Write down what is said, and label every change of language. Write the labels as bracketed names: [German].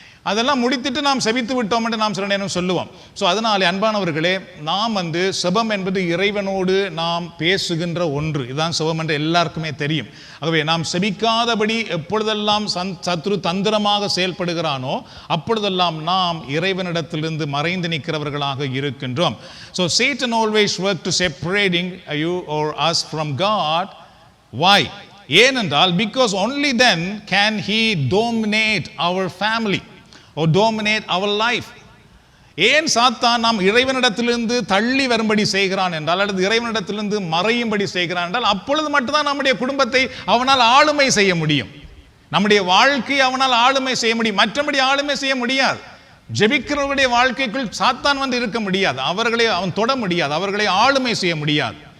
[Tamil] அதெல்லாம் முடித்துட்டு நாம் செபித்து விட்டோம் என்று நாம் சில நேரம் சொல்லுவோம். ஸோ அதனாலே அன்பானவர்களே, நாம் செபம் என்பது இறைவனோடு நாம் பேசுகின்ற ஒன்று. இதுதான் செபம் என்று எல்லாருக்குமே தெரியும். ஆகவே நாம் செபிக்காதபடி எப்பொழுதெல்லாம் சத்ரு தந்திரமாக செயல்படுகிறானோ அப்பொழுதெல்லாம் நாம் இறைவனிடத்திலிருந்து மறைந்து நிற்கிறவர்களாக இருக்கின்றோம். So [English] Satan always work to separating you or us from God. Why? [Tamil] ஏனென்றால் [English] because only then can he dominate our family or dominate our life. [Tamil] ஏன் சாத்தான் நாம் இறைவனிடத்திலிருந்து தள்ளி வரும்படி செய்கிறான் என்றால், அல்லது இறைவனிடத்திலிருந்து மறையும்படி செய்கிறான் என்றால், அப்பொழுது மட்டும்தான் நம்முடைய குடும்பத்தை அவனால் ஆளுமை செய்ய முடியும், நம்முடைய வாழ்க்கையை அவனால் ஆளுமை செய்ய முடியும். மற்றபடி ஆளுமை செய்ய முடியாது. ஜெபிக்கிறவருடைய வாழ்க்கைக்குள் சாத்தான் இருக்க முடியாது, அவர்களை அவன் தொட முடியாது, அவர்களை ஆளுமை செய்ய முடியாது.